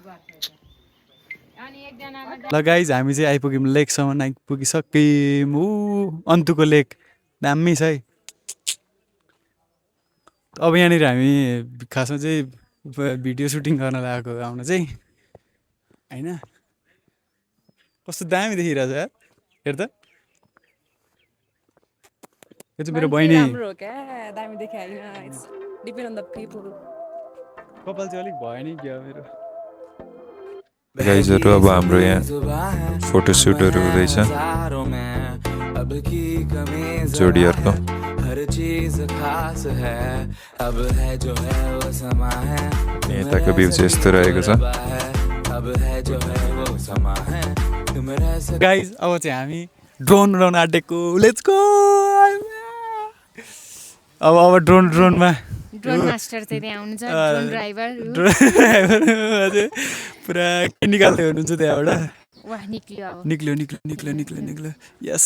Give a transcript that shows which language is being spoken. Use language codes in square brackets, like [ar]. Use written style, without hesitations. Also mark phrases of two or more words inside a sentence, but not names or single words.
[ne] ल गाइज हामी चाहिँ आइपुग्यौँ लेकसम्म आइपुगिसक्यौँ अन्तुको लेक दामी छ है अब यहाँनिर हामी खासमा चाहिँ भिडियो सुटिङ गर्न लागेको आउन चाहिँ होइन कस्तो दामी देखिरहेछ यार हेर त यो चाहिँ मेरो बहिनी कपाल चाहिँ अलिक भयो नि क्या मेरो गाइजहरू अब हाम्रो यहाँ फोटोसुटहरू हुँदैछ जोडीहरूको [hi] हर चीज खास है अब है जो है वो समा है [ne] यताको भ्यू चाहिँ यस्तो रहेको छ [hi] अब है जो है वो समा है तुम रह सके [ne] गाइज अब चाहिँ हामी ड्रोन उडाउन आँटेको [en] let's go [ne] अब ड्रोनमा [en] drone master [ne] चाहिँ त्यहाँ आउनुहुन्छ [en] drone driver [ne] पुरा निकाल्दै हुनुहुन्छ त्यहाँबाट वाह निक्ल्यो अब निक्ल्यो यस